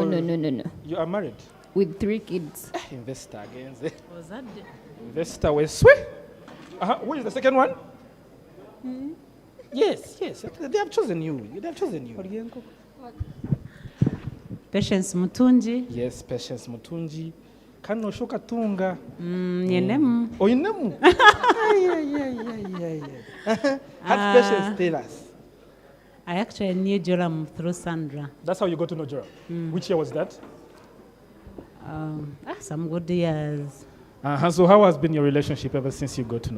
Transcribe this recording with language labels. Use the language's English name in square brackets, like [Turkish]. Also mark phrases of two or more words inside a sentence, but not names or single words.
[English] You are married? With 3 kids. Investor again. Was that the... Investor was sweet. Who is the second one? Yes. They have chosen you. Patience Mutunji. Yes, Patience Mutunji. [Nyankole] Kano shoka tunga. Nyenemu. Oh, inemu. [English] Yeah. Have Patience tell us. I actually knew Joram through Sandra. That's how you got to know Joram. Which year was that? Some good years. So how has been your relationship ever since you got to know?